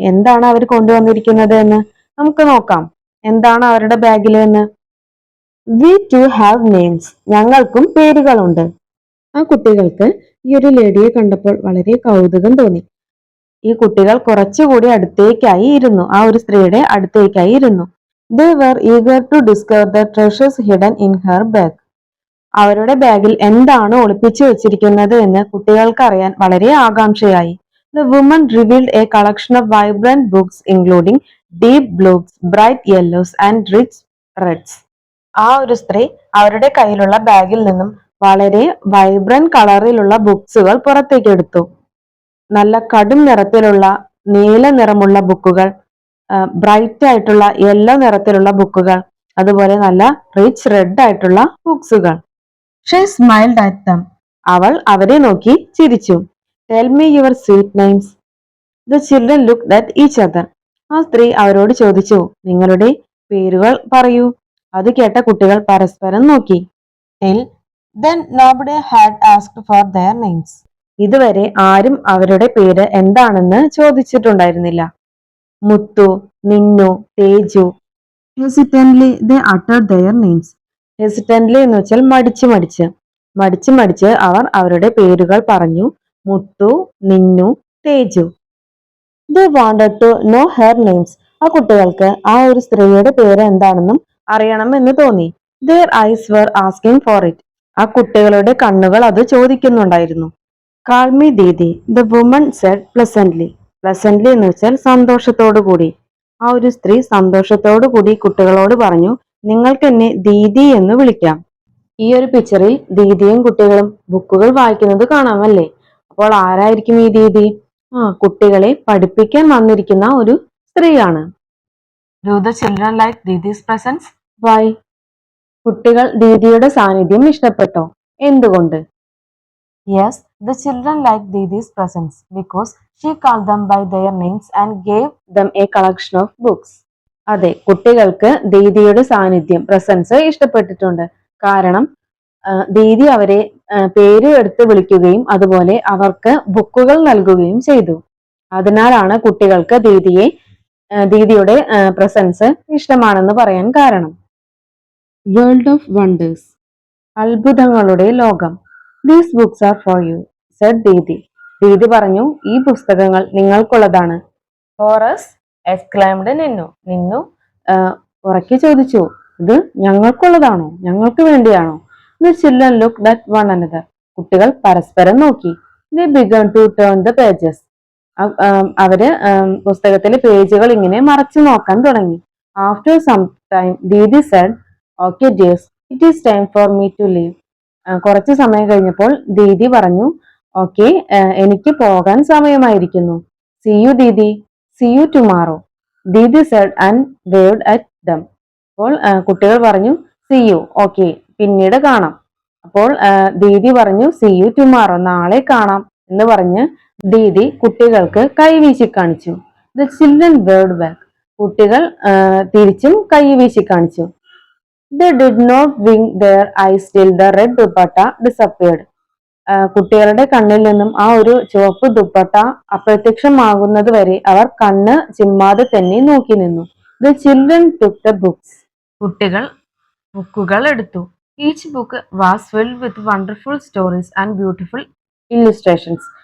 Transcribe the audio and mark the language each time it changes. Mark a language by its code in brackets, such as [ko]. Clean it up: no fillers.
[ml] എന്താണ് അവർ കൊണ്ടുവന്നിരിക്കുന്നത് എന്ന് നമുക്ക് നോക്കാം. എന്താണ് അവരുടെ ബാഗിൽ എന്ന്. [en] We too have names. [ml] ഞങ്ങൾക്കും പേരുകളുണ്ട്. ആ കുട്ടികൾക്ക് ഈ ഒരു ലേഡിയെ കണ്ടപ്പോൾ വളരെ കൗതുകം തോന്നി. ഈ കുട്ടികൾ കുറച്ചുകൂടി അടുത്തേക്കായി ഇരുന്നു. ആ ഒരു സ്ത്രീയുടെ അടുത്തേക്കായി ഇരുന്നു. [en] They were eager to discover the treasures hidden in her bag. [ml] അവരുടെ ബാഗിൽ എന്താണ് ഒളിപ്പിച്ചു വെച്ചിരിക്കുന്നത് എന്ന് കുട്ടികൾക്ക് അറിയാൻ വളരെ ആകാംക്ഷയായി. [en] The woman revealed a collection of vibrant books including deep blues, bright yellows and rich reds. [ml] ആ ഒരു സ്ത്രീ അവരുടെ കയ്യിലുള്ള ബാഗിൽ നിന്നും വളരെ വൈബ്രന്റ് കളറിലുള്ള ബുക്സുകൾ പുറത്തേക്ക് എടുത്തു. നല്ല കടും നിറത്തിലുള്ള നീല നിറമുള്ള ബുക്കുകൾ, ബ്രൈറ്റ് ആയിട്ടുള്ള യെല്ലോ നിറത്തിലുള്ള ബുക്കുകൾ, അതുപോലെ നല്ല റിച്ച് റെഡ് ആയിട്ടുള്ള ബുക്സുകൾ. [en] She smiled at them. [ml] അവൾ അവരെ നോക്കി ചിരിച്ചു. [en] Tell me your sweet names. The children looked at each other. [ml] ആ സ്ത്രീ അവരോട് ചോദിച്ചു, നിങ്ങളുടെ പേരുകൾ പറയൂ. അത് കേട്ട കുട്ടികൾ പരസ്പരം നോക്കി. [en] Till then nobody had asked for their names. [ml] ഇതുവരെ ആരും അവരുടെ പേര് എന്താണെന്ന് ചോദിച്ചിട്ടുണ്ടായിരുന്നില്ല. [en] Muthu, Ninnu, Teju. Hesitantly they uttered their names. [ml] ഹെസിറ്റന്റ്ലി എന്ന് വെച്ചാൽ മടിച്ച് മടിച്ച് അവർ അവരുടെ പേരുകൾ പറഞ്ഞു. [en] Muthu, Ninnu, Teju. They wanted to know her names. [ml] ആ കുട്ടികൾക്ക് ആ ഒരു സ്ത്രീയുടെ പേര് എന്താണെന്നും അറിയണം എന്ന് തോന്നി. [en] Their eyes were asking for it. [ml] ആ കുട്ടികളുടെ കണ്ണുകൾ അത് ചോദിക്കുന്നുണ്ടായിരുന്നു. [en] Call me Didi, the woman said pleasantly. [ml] Pleasantly എന്ന് വെച്ചാൽ സന്തോഷത്തോടു കൂടി. ആ ഒരു സ്ത്രീ സന്തോഷത്തോടു കൂടി കുട്ടികളോട് പറഞ്ഞു, നിങ്ങൾക്ക് എന്നെ ദീദി എന്ന് വിളിക്കാം. ഈ ഒരു പിക്ചറിൽ ദീദിയും കുട്ടികളും ബുക്കുകൾ വായിക്കുന്നത് കാണാമല്ലേ? അപ്പോൾ ആരായിരിക്കും ഈ ദീദി? കുട്ടികളെ പഠിപ്പിക്കാൻ വന്നിരിക്കുന്ന ഒരു സ്ത്രീയാണ്. [en] Do the children like Didi's presence? Why? [ml] കുട്ടികൾ ദീദിയുടെ സാന്നിധ്യം ഇഷ്ടപ്പെട്ടോ? എന്തുകൊണ്ട്? [en] Yes, the children liked Didi's presence because she called them by their names and gave them a collection of books. [ml] അതെ, കുട്ടികൾക്ക് ദീദിയുടെ സാന്നിധ്യം പ്രസൻസ് ഇഷ്ടപ്പെട്ടിട്ടുണ്ട്. കാരണം ദീദി അവരെ പേര് എടുത്ത് വിളിക്കുകയും അതുപോലെ അവർക്ക് ബുക്കുകൾ നൽകുകയും ചെയ്തു. അതിനാലാണ് കുട്ടികൾക്ക് ദീദിയുടെ പ്രസൻസ് ഇഷ്ടമാണെന്ന് പറയാൻ കാരണം. [en] World of wonders. [ml] അത്ഭുതങ്ങളുടെ ലോകം. [en] These books are for you, said Didi. [ml] Didi പറഞ്ഞു, ഈ പുസ്തകങ്ങൾ നിങ്ങൾക്കുള്ളതാണ്. [en] For us, exclaimed Ninnu. [ml] നിന്നു ഉറക്കി ചോദിച്ചു, ഇത് ഞങ്ങൾക്കുള്ളതാണോ? ഞങ്ങൾക്ക് വേണ്ടിയാണോ? [en] The children looked at one another. [ml] കുട്ടികൾ പരസ്പരം നോക്കി. [en] They began to turn the pages. [ml] അവര് പുസ്തകത്തിലെ പേജുകൾ ഇങ്ങനെ മറച്ചു നോക്കാൻ തുടങ്ങി. [en] After some time, Didi said, okay dears, it is time for me to leave. [ml] കുറച്ചു സമയം കഴിഞ്ഞപ്പോൾ ദീദി പറഞ്ഞു, ഓക്കെ, എനിക്ക് പോകാൻ സമയമായിരിക്കുന്നു. [en] See you Didi, see you tomorrow. Didi said and waved at them. [ml] അപ്പോൾ കുട്ടികൾ പറഞ്ഞു [en] see you, [ml] ഓക്കെ, പിന്നീട് കാണാം. അപ്പോൾ ദീദി പറഞ്ഞു [en] see you tomorrow, [ml] നാളെ കാണാം എന്ന് പറഞ്ഞ് ദീദി കുട്ടികൾക്ക് കൈവീശി കാണിച്ചു. [en] The children waved back. [ml] കുട്ടികൾ തിരിച്ചും കൈവീശി കാണിച്ചു. [en] They did not wink their eyes till the red dupatta disappeared. [ml] കുട്ടികളുടെ കണ്ണിൽ നിന്നും ആ ഒരു ചുവപ്പ് ദുപ്പട്ട അപ്രത്യക്ഷമാകുന്നത് വരെ അവർ കണ്ണ് ചിമ്മാതെ തന്നെ നോക്കി നിന്നു. [en] The children took the books. [ml] കുട്ടികൾ ബുക്കുകൾ എടുത്തു. [en] Each book was filled with wonderful stories and beautiful illustrations.